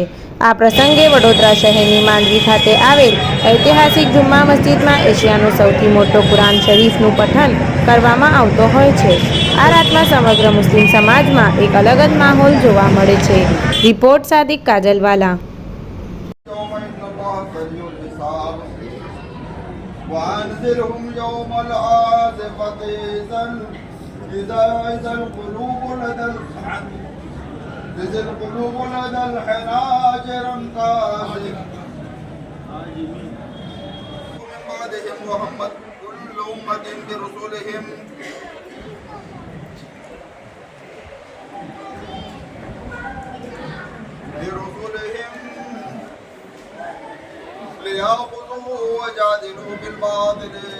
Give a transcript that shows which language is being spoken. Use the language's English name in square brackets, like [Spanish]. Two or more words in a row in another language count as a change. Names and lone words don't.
[Gujarati] આ પ્રસંગે વડોદરા શહેરની માંડવી ખાતે આવેલ ઐતિહાસિક જુમ્મા મસ્જિદમાં એશિયાનો સૌથી મોટો કુરાન શરીફનું પઠન કરવામાં આવતો હોય છે। આ રાતમાં સમગ્ર મુસ્લિમ સમાજમાં એક અલગ જ માહોલ જોવા મળે છે। રિપોર્ટ સાદિક કાજલવાલા। [Arabic] وأنذرهم يوم الآزفة إذا القلوب لدى الحناجر انكاسر من بعدهم وهمت كل أمة برسولهم ليأخذوا وجادلوا بالباطل